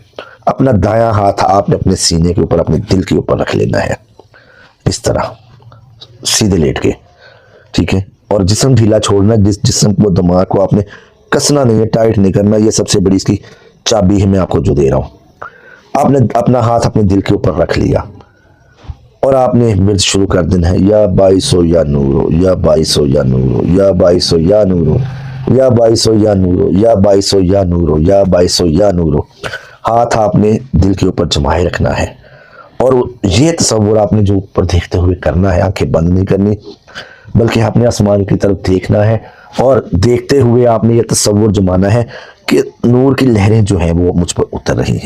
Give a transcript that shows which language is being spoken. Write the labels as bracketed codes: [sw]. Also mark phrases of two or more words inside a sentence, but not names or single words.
[ur] اپنا دایاں ہاتھ آپ نے اپنے سینے کے اوپر، اپنے دل کے اوپر رکھ لینا ہے، اس طرح سیدھے لیٹ کے، ٹھیک ہے، اور جسم ڈھیلا چھوڑنا، جس جسم کو، دماغ کو آپ نے کسنا نہیں ہے، ٹائٹ نہیں کرنا، یہ سب سے بڑی اس کی چابی ہے میں آپ کو جو دے رہا ہوں۔ آپ نے اپنا ہاتھ اپنے دل کے اوپر رکھ لیا اور آپ نے ورد شروع کر دینا ہے، [ar] یا باعثو یا نورو، یا باعثو یا نورو، یا باعثو یا نورو، یا باعثو یا نورو، یا باعثو یا نورو، یا باعثو یا نورو۔ [ur] ہاتھ آپ نے دل کے اوپر جمائے رکھنا ہے، اور یہ تصور آپ نے جو اوپر دیکھتے ہوئے کرنا ہے، آنکھیں بند نہیں کرنی بلکہ آپ نے آسمان کی طرف دیکھنا ہے، اور دیکھتے ہوئے آپ نے یہ تصور جمانا ہے کہ نور کی لہریں جو ہیں وہ مجھ پر اتر رہی ہیں۔